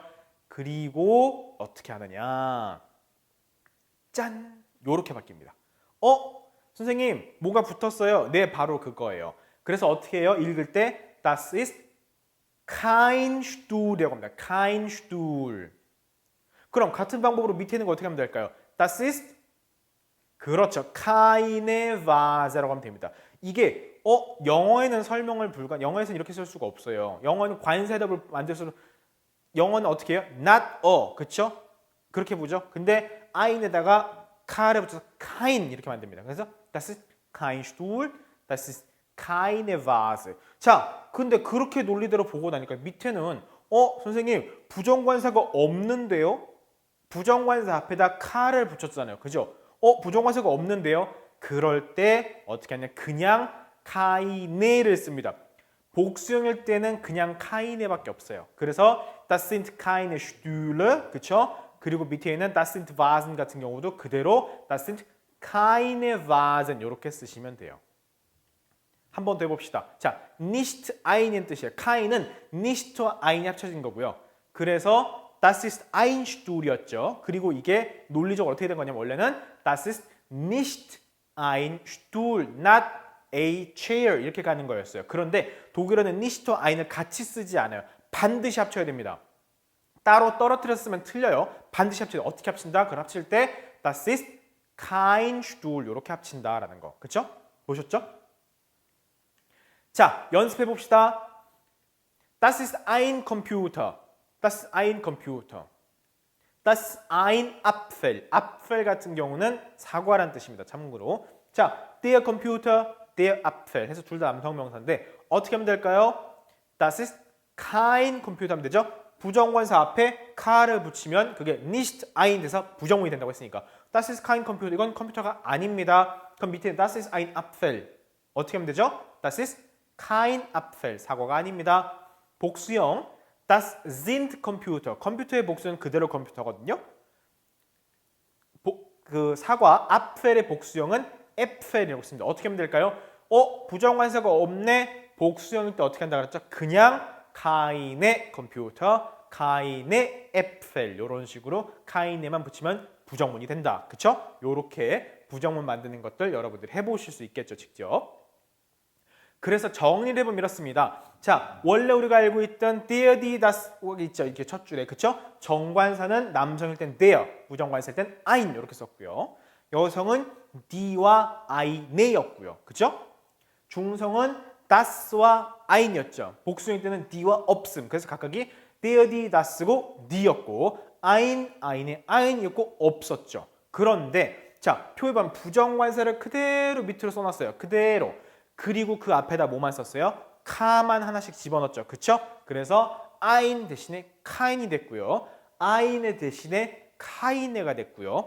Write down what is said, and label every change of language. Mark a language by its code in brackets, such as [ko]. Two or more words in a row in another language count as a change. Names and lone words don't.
[ko] 그리고 어떻게 하느냐. 짠! 요렇게 바뀝니다. 선생님 뭐가 붙었어요? 네, 바로 그거예요. 그래서 어떻게 해요? 읽을 때 [de] Das ist kein Stuhl [ko] 이라고 합니다. [de] kein Stuhl. [ko] 그럼 같은 방법으로 밑에 있는 거 어떻게 하면 될까요? [de] Das ist [ko] 그렇죠. [de] keine Vase [ko] 라고 하면 됩니다. 이게 영어에는 설명을 영어에서는 이렇게 쓸 수가 없어요. 영어는 관사해답을 만들어서 영어는 어떻게 해요? [en] not a, [ko] 그렇죠? 그렇게 보죠. 근데 ein에다가 카를 붙여서 kein 이렇게 만듭니다. [de] 그래서 das ist kein Stuhl, das ist keine Vase. [ko] 자, 근데 그렇게 논리대로 보고 나니까 밑에는 선생님 부정관사가 없는데요? 부정관사 앞에다 카를 붙였잖아요. 그죠? 부정관사가 없는데요? 그럴 때 어떻게 하냐? 그냥 keine를 씁니다. 복수형일 때는 그냥 keine밖에 없어요. [de] 그래서 das sind keine Stühle, [ko] 그렇죠? 그리고 밑에 있는 [de] das sind Vasen [ko] 같은 경우도 그대로 [de] das sind keine Vasen [ko] 이렇게 쓰시면 돼요. 한 번 더 해봅시다. 자, [de] nicht ein [ko] 인 뜻이에요. kein은 nicht와 ein이 합쳐진 거고요. 그래서 [de] das ist ein Stuhl [ko] 이었죠. 그리고 이게 논리적으로 어떻게 된 거냐면 원래는 [de] das ist nicht ein Stuhl, [en] not a chair [ko] 이렇게 가는 거였어요. 그런데 독일어는 nicht와 ein을 같이 쓰지 않아요. 반드시 합쳐야 됩니다. 따로 떨어뜨렸으면 틀려요. 반드시 합쳐야 돼요. 어떻게 합친다? 그걸 합칠 때 [de] das ist kein Stuhl [ko] 이렇게 합친다라는 거. 그렇죠? 보셨죠? 자, 연습해 봅시다. [de] Das ist ein Computer. Das ist ein Computer. Das ist ein Apfel. [ko] Apfel 같은 경우는 사과란 뜻입니다. 참고로. 자, [de] der Computer, der Apfel [ko] 해서 둘 다 남성명사인데 어떻게 하면 될까요? [de] Das ist kein Computer [ko] 하면 되죠? 부정관사 앞에 카를 붙이면 그게 [de] nicht ein [ko] 돼서 부정문이 된다고 했으니까 [de] Das ist kein Computer. [ko] 이건 컴퓨터가 아닙니다. 그럼 밑에 [de] Das ist ein Apfel. [ko] 어떻게 하면 되죠? [de] Das ist kein Apfel. [ko] 사과가 아닙니다. 복수형 [de] Das sind Computer. [ko] 컴퓨터의 복수는 그대로 컴퓨터거든요. 그 사과 Apfel의 복수형은 Äpfel이라고 씁니다. 어떻게 하면 될까요? 부정관사가 없네. 복수형일 때 어떻게 한다 그랬죠? 그냥 keine 컴퓨터, [de] keine Äpfel [ko] 이런 식으로 keine만 붙이면 부정문이 된다. 그쵸? 요렇게 부정문 만드는 것들 여러분들이 해보실 수 있겠죠, 직접. 그래서 정리를 해보면 이렇습니다. 자, 원래 우리가 알고 있던 [de] der, die, das [ko] 있죠, 이렇게 첫 줄에, 그쵸? 정관사는 남성일 땐 der, 부정관사일 땐 ein 이렇게 썼고요. 여성은 die와 eine였고요, 그쵸? 중성은 das와 ein이었죠. 복수일 때는 die와 없음. 그래서 각각이 [de] der, die, das [ko] 고 die였고 [de] ein, eine, [ko] ein이었고 없었죠. 그런데 자, 표에 보면 부정관사를 그대로 밑으로 써놨어요. 그대로. 그리고 그 앞에다 뭐만 썼어요? 카만 하나씩 집어넣었죠. 그쵸? 그래서 ein 대신에 kein이 됐고요. ein의 대신에 keine가 됐고요.